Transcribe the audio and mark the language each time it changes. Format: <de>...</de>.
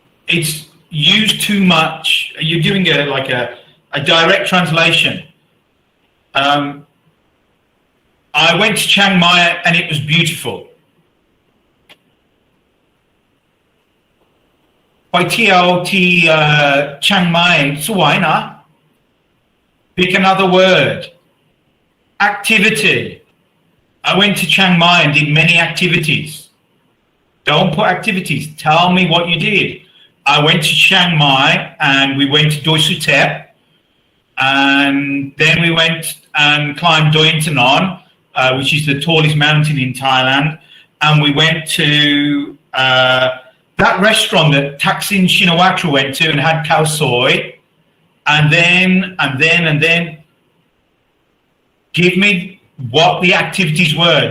<en>It's used too much. You're doing a direct translation. I went to Chiang Mai and it was beautiful.</en> <th>ไปเที่ยวที่เชียงใหม่สวยนะ</th> <en>Pick another word. Activity. I went to Chiang Mai and did many activities. Don't put activities. Tell me what you did. I went to Chiang Mai and we went to Doi Suthep, and then we went and climbed Doi Inthanon, which is the tallest mountain in Thailand, and we went to that restaurant that Thaksin Shinawatra went to and had khao soi, and then give me what the activities were.</en>